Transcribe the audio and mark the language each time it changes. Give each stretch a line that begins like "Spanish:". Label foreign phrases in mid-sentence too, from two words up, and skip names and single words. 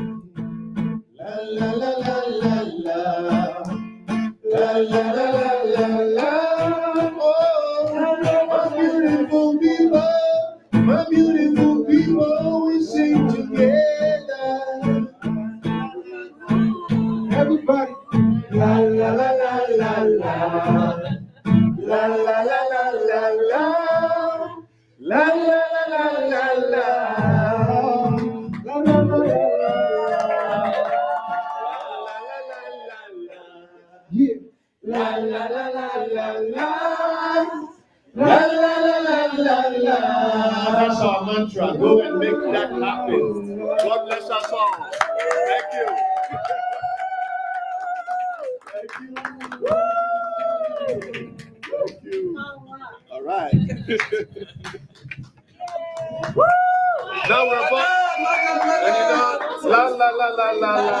English: La la la la la la. La la la la la la. Oh, my beautiful people, my beautiful people, we sing together. Everybody, la la la la la la. La la la la la la. La la la la la la. La la la la la. Yeah. La la la la la la. La la la la la la. That's our mantra. Go and make that happen. God bless us all. Thank you. Thank you. Thank you. All right. Now we're about, and you know, la la la la la la.